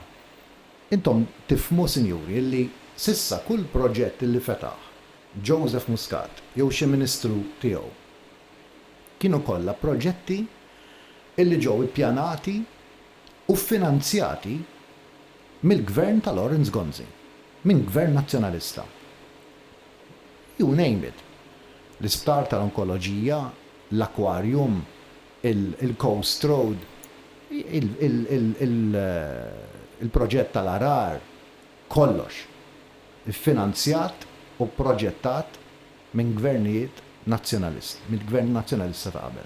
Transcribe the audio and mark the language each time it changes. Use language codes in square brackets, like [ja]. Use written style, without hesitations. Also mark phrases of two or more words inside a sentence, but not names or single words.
[mt] Intom tifhmu sinjuri illi sissa kull proġett illi fetaħ Joseph Muscat jew xi ministru tiegħu kienu kollha proġetti illi ġew ippjanati u finanzjati mill-gvern ta' Lawrence Gonzi, minn gvern nazzjonalista. [en] You name it. [mt] L-isptar tal-onkoloġija, l-akwarium, il-Coast Road, il-proġett tal-arar, kollox. Finanzjat u proġettat minn gvernijiet nazzjonalist, minn gvern nazzjonalista ta' qabel.